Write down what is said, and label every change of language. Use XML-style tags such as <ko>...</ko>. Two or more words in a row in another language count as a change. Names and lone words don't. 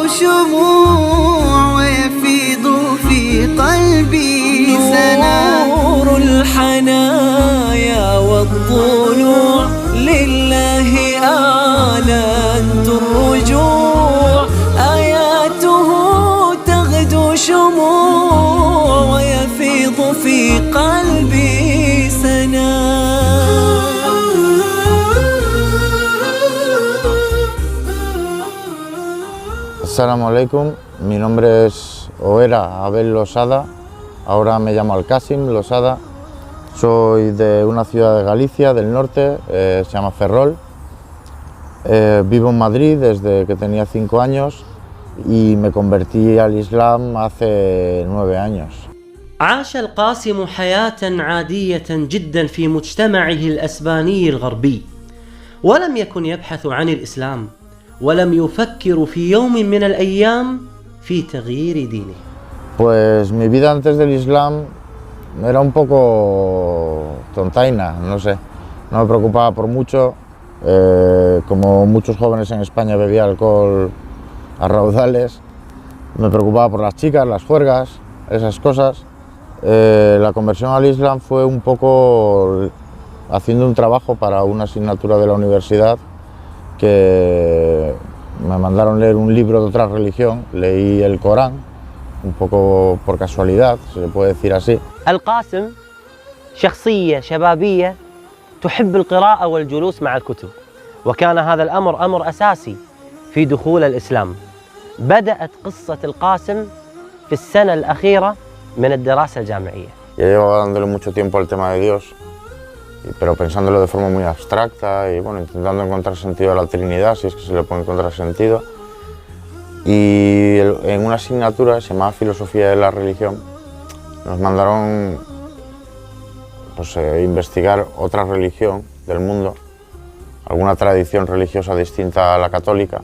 <ar>شموع، ويفيض في قلبي سنا، نور الحنايا والطلوع، لله أعلنت الرجوع، آياته تغدو شموع، ويفيض في قلبي سنا. السلام عليكم,</ar> <es>mi nombre es era Abel Losada, ahora me llamo Alkasim Losada, soy de una ciudad de Galicia, del norte, se llama Ferrol, vivo en Madrid desde que tenía 5 años y me convertí al Islam hace 9 años.</es> <ar>عاش القاسم حياة عادية جدا في مجتمعه الأسباني الغربي، ولم يكن يبحث عن الإسلام، ولم يفكر في يوم من الأيام في تغيير دينه.</ar> <es>Pues mi vida antes del Islam era un poco tontaina, no sé, no me preocupaba por mucho, como muchos jóvenes en España bebía alcohol a raudales, me preocupaba por las chicas, las juergas, esas cosas. La conversión al Islam fue un poco haciendo un trabajo para una asignatura de la universidad, que me mandaron leer un libro de otra religión, leí el Corán, un poco por casualidad, se le puede decir así.</es> <ar>القاسم شخصية شبابية تحب القراءة والجلوس مع الكتب، وكان هذا الأمر أمر أساسي في دخول الإسلام. بدأت قصة القاسم في السنة الأخيرة من الدراسة الجامعية.</ar> <es>Ya llevaba dándole mucho tiempo al tema de Dios, pero pensándolo de forma muy abstracta y bueno, intentando encontrar sentido a la Trinidad, si es que se le puede encontrar sentido. Y en una asignatura que se llamaba Filosofía de la Religión, nos mandaron pues, investigar otra religión del mundo, alguna tradición religiosa distinta a la católica.</es>